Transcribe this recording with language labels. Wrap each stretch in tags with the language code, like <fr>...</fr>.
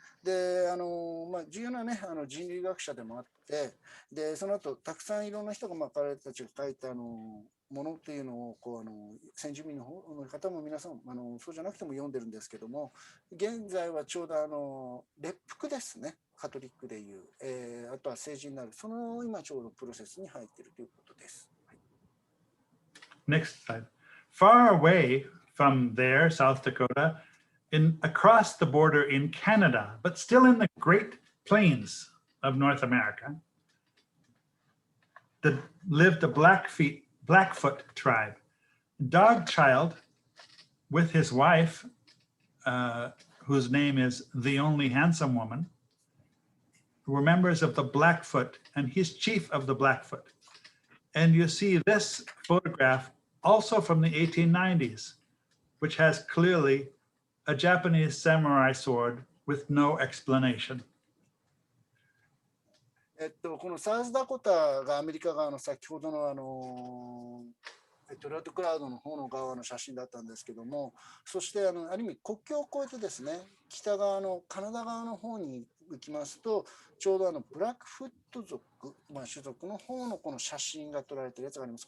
<ja>で重要な、ね、人類学者でもあって、でその後たくさんいろんな人が、彼たちが書いたものっていうのを先住民の方も皆さんそうじゃなくても読んでるんですけども、現在はちょうど列服ですね、カトリックでいう、あとは成人になる、その今ちょうどプロセスに入っているということです。</ja> <en>Next slide. Far away from there, South Dakota, across the border in Canada, but still in the Great Plains of North America, that lived a Blackfoot tribe. Dog Child, with his wife, whose name is the Only Handsome Woman, were members of the Blackfoot, and he's chief of the Blackfoot. And you see this photograph also from the 1890s, which has clearly a Japanese samurai sword with no explanation.</en> <ja>このサウスダコタがアメリカ側の先ほどのレッドクラウドの方の側の写真だったんですけども、そしてある意味国境を越えてですね、北側のカナダ側の方に行きますと、ちょうどブラックフット族、種族の方のこの写真が撮られているやつがあります。</ja>